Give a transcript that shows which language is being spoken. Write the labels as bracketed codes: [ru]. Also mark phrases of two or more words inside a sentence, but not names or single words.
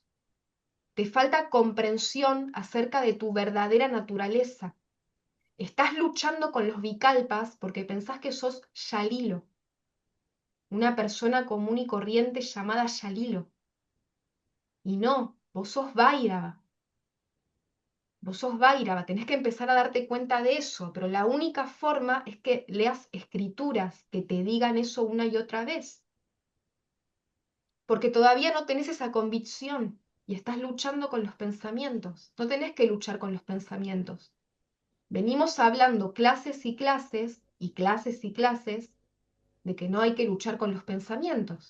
[es] Te falta comprensión acerca de tu verdadera naturaleza. Estás luchando con los vicalpas porque pensás que sos Yalilo, una persona común y corriente llamada Yalilo. Y no, vos sos Vairaba. Vos sos Vairaba, tenés que empezar a darte cuenta de eso, pero la única forma es que leas escrituras que te digan eso una y otra vez, porque todavía no tenés esa convicción y estás luchando con los pensamientos. No tenés que luchar con los pensamientos. Venimos hablando clases y clases y clases y clases de que no hay que luchar con los pensamientos.